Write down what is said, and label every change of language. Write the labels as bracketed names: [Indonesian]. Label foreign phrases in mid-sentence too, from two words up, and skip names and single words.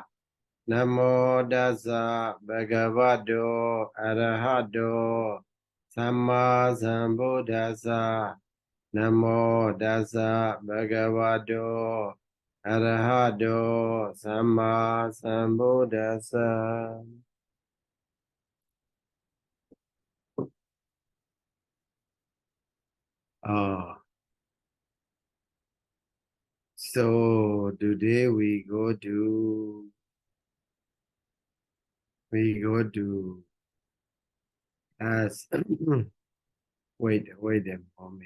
[Pali] Namo Dasa Bhagavato Arahato Samma Sambuddhassa. Namo Dasa Bhagavato Arahato Samma Sambuddhassa. [English] So today we go to as wait a moment.